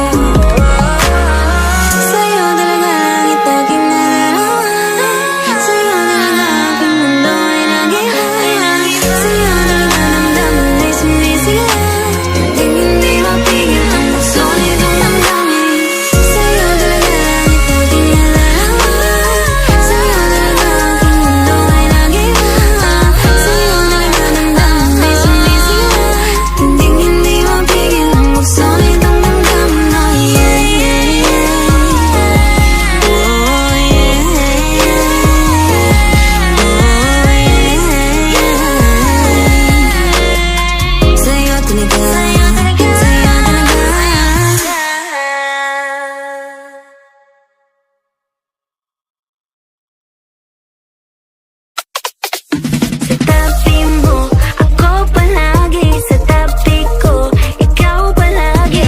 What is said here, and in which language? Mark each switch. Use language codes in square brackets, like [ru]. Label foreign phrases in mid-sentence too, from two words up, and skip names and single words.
[tl] Sa'yo talaga langit aking nalalaman, sa'yo talaga aking mundo ay nag-iwan, sa'yo talaga damdamin ay sumisigaw, hindi mapigil ang puso nitong damdamin. Sa'yo talaga langit aking nalalaman, sa'yo talaga aking mundo ay nag-iwan, sa'yo talaga damdamin ay sumisigaw, hindi mapigil ang puso nitong damdamin. [en] Oh yeah, yeah, yeah. Oh yeah, yeah. Oh yeah, yeah. [tl] Sa'yo talaga, sa'yo talaga. Sa tabi mo, ako palagi. Sa tabi ko, ikaw palagi.